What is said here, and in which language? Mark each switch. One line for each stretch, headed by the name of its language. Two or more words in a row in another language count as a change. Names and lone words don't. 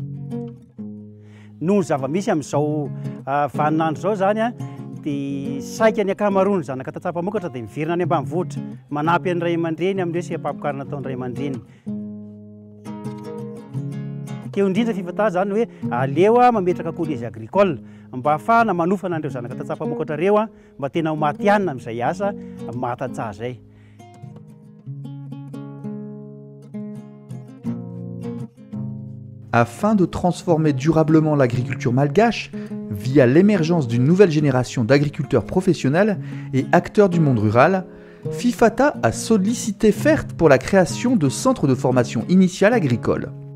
Malagasy: Noho ny zava-misy amin'izao vaninandro zao zany a dia saika ny ankamaroany zanaka tantsaha-pamokatra dia miverina any ambanivohitra manampy an'ny ray aman-dreny amin'ny resam-pamokarana ataon'ny ray aman-dreny. Teo indrindra fifatà zany hoe aleo mametraka
French: collège agricole
Malagasy: mba ahafahana manofana an'ireo zanaka tantsaha-pamokatra ireo mba tena ho matihanina amin'izay asa mahatantsaha zay.
French: Afin de transformer durablement l'agriculture malgache via l'émergence d'une nouvelle génération d'agriculteurs professionnels et acteurs du monde rural, FIFATA a sollicité FERT pour la création de centres de formation initiale agricole.